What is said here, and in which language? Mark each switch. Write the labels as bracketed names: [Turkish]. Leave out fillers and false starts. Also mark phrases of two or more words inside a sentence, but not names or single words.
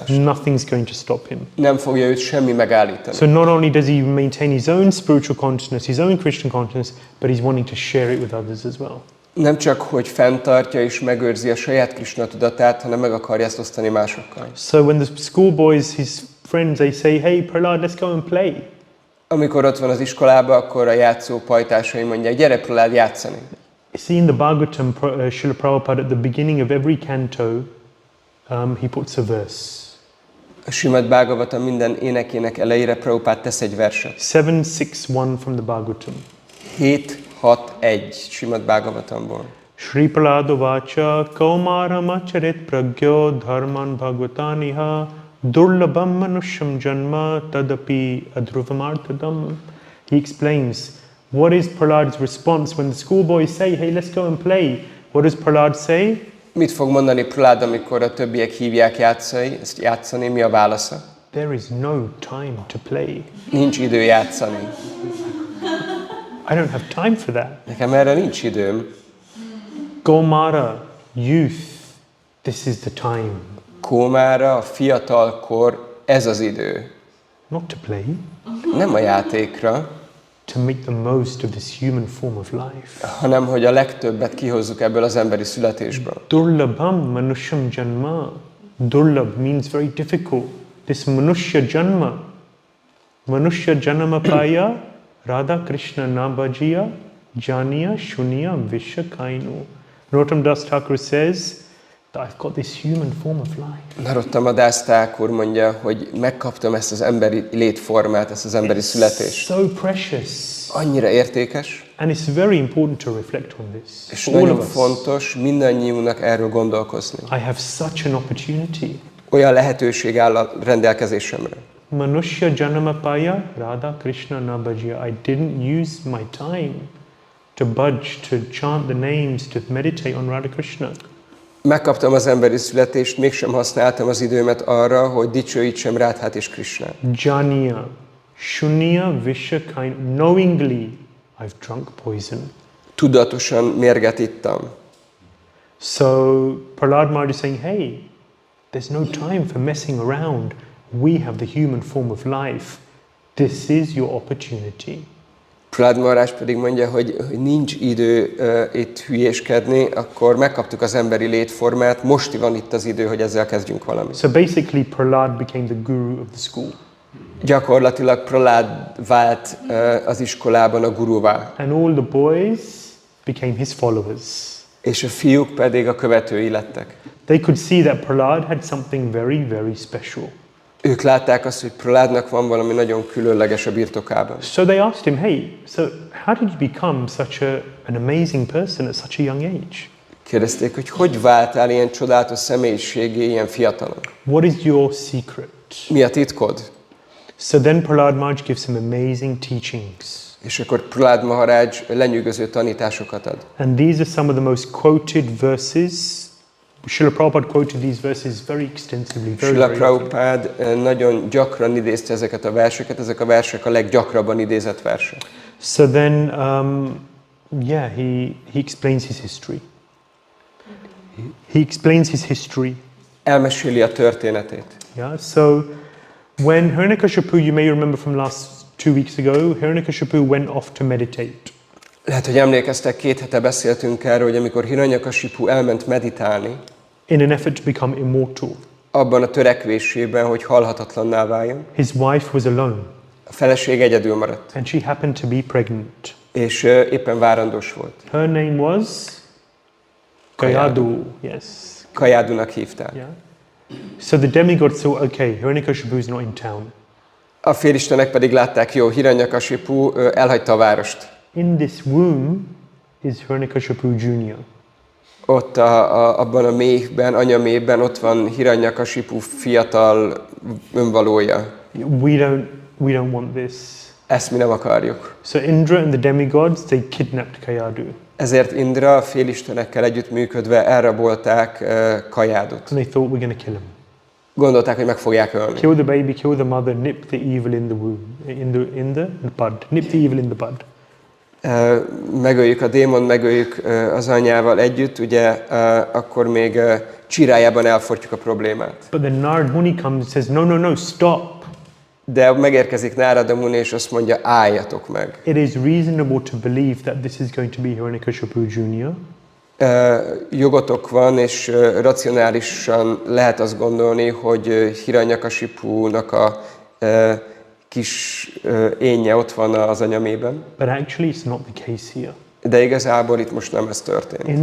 [English] Nothing's going to stop him. [Hungarian] Nem fogja őt semmi megállítani. [English] So not only does he maintain his own spiritual consciousness, his own Christian consciousness, but he's wanting to share it with others as well. [Hungarian] Nem csak, hogy fenntartja és megőrzi a saját Krishna tudatát, hanem meg akarja ezt osztani másokkal. [English] So when the schoolboys, his friends, they say, hey Prahlāda, let's go and play. [Hungarian] Amikor ott van az iskolában, akkor a játszó pajtásai mondják, gyere Prahlāda játszani. [English] See in the Bhagavatam, Srila Prabhupada, at the beginning of every canto, he puts a verse. [Hungarian] A Śrīmad-Bhāgavatam minden énekének elejére Prabhupád tesz egy verset. [English] 761 from the Bhagavatam. [Hungarian] 7-6-1 Śrīmad-Bhāgavatamból. [Sanskrit] श्री प्रह्लाद उवाच कौमारम् आचरेत् प्राज्ञो धर्मान् भागवतानिह दुर्लभं मानुषं जन्म तदपि अध्रुवमर्थदम्. [English] He explains what is Prahlāda's response when the schoolboys say, hey, let's go and play. What does Prahlāda say? [Hungarian] Mit fog mondani Prahlāda, amikor a többiek hívják játszani? Mi a válasza? [English] There is no time to play. [Hungarian] Nincs idő játszani. [English] I don't have time for that. [Hungarian] Nekem erre nincs időm. [English] Gaumara, youth, this is the time. [Hungarian] Kómára, a fiatalkor, ez az idő. [English] Not to play, [Hungarian] Nem a játékra, [English] to make the most of this human form of life. [Hungarian] hanem hogy a legtöbbet kihozzuk ebből az emberi születésből. [Sanskrit] दुर्लभं मानुषं जन्म. [English] Durlab means very difficult. This [Sanskrit] मनुष्य जन्म. [Bangla] মনুষ্য জন্ম পাইয়া রাধাকৃষ্ণ না ভজিয়া জানিয়া শুনিয়া বিষ খাইনু. [English] Narottam Das Thakur says that I've got this human form of life. [Hungarian] Narottam Das Thakur mondja, hogy megkaptam ezt az emberi létformát, ezt az emberi születést. [English] So precious. [Hungarian] Annyira értékes. [English] And it's very important to reflect on this. [Hungarian] És [English] For all [Hungarian] nagyon [English] of us. [Hungarian] fontos mindannyiunknak erről gondolkozni. [English] I have such an opportunity. [Hungarian] Olyan lehetőség áll a rendelkezésemre. [Bangla] মনুষ্য জন্ম পাইয়া রাধাকৃষ্ণ না ভজিয়া. [English] I didn't use my time to budge, to chant the names, to meditate on Radha Krishna. [Hungarian] Megkaptam az emberi születést, mégsem használtam az időmet arra, hogy dicsőítsem Rádhát és Krishnát. [Bangla] জানিয়া, শুনিয়া বিষ খাইনু. [English] Knowingly, I've drunk poison. [Hungarian] Tudatosan mérget ittam. [English] So Prahlāda Maharaj is saying, hey, There's no time for messing around. We have the human form of life. This is your opportunity. [Hungarian] Prahlāda Mahārāj pedig mondja, hogy nincs idő itt hülyéskedni, akkor megkaptuk az emberi létformát, most van itt az idő, hogy ezzel kezdjünk valamit. [English] So basically, Prahlāda became the guru of the school. [Hungarian] Gyakorlatilag Prahlāda vált az iskolában a guruvá. [English] And all the boys became his followers. [Hungarian] És a fiúk pedig a követői lettek. [English] They could see that Prahlāda had something very, very special. [Hungarian] Ők látták azt, hogy Prahlādnak van valami nagyon különleges a birtokában. [English] So they asked him, hey, so how did you become such an amazing person at such a young age? [Hungarian] Kérdezték, hogy váltál ilyen csodálatos személyiségé ilyen fiatalon? [English] What is your secret? [Hungarian] Mi a titkod? [English] So then Prahlāda Mahārāj gives him amazing teachings. [Hungarian] És akkor Prahlāda Mahārāj lenyűgöző tanításokat ad. [English] And these are some of the most quoted verses. Srila Prabhupada quoted these verses very extensively. [Hungarian] Srila Prabhupada nagyon gyakran idézte ezeket a verseket, ezek a versek a leggyakrabban idézett versek. [English] So then, he explains his history. He explains his history. [Hungarian] Elmeséli a történetét. [English] Yeah. So when Hiranyakashipu, you may remember from last 2 weeks ago, Hiranyakashipu went off to meditate. [Hungarian] Lehet, hogy emlékeztek, 2 hete beszéltünk erről, hogy amikor Hiranyakashipu elment meditálni, [English] in an effort to become immortal. [Hungarian] Abban a törekvésében, hogy halhatatlanná váljon. [English] His wife was alone. [Hungarian] A feleség egyedül maradt. [English] And she happened to be pregnant. [Hungarian] És éppen várandós volt. [English] Her name was Kayadu. Yes. [Hungarian] Kayadunak hívták. [English] Yeah. So the demigod saw, okay, Hiranyakashipu is not in town. [Hungarian] A félistenek pedig látták, jó, Hiranyakashipu elhagyta a várost. [English] In this womb is Hiranyakashipu Jr. [Hungarian] Ott abban a méhben, anyaméhben ott van Hiranyakashipu fiatal önvalója. [English] We don't want this. [Hungarian] Ezt mi nem akarjuk. [English] So Indra and the demigods, they kidnapped Kayadu. [Hungarian] Ezért Indra a félistenekkel együttműködve elrabolták Kayadut. [English] And they thought we're going to kill him. [Hungarian] Gondolták, hogy meg fogják ölni. [English] Kill the baby, kill the mother, nip the evil in the womb, in the bud. Nip the evil in the bud. [Hungarian] Megöljük a démon, megöljük az anyával együtt, ugye akkor még csirájában elfortjuk a problémát. [English] But then Narad Muni comes and says, no, stop. [Hungarian] De megérkezik Nárada Muni, és azt mondja, álljatok meg. [English] It is reasonable to believe that this is going to be Hiranyakashipu Jr. [Hungarian] Jogotok van, és racionálisan lehet azt gondolni, hogy Hiranyakashipunak a kis énje ott van az anyamében. [English] But actually it's not the case here. [Hungarian] De igazából itt most nem ez történik.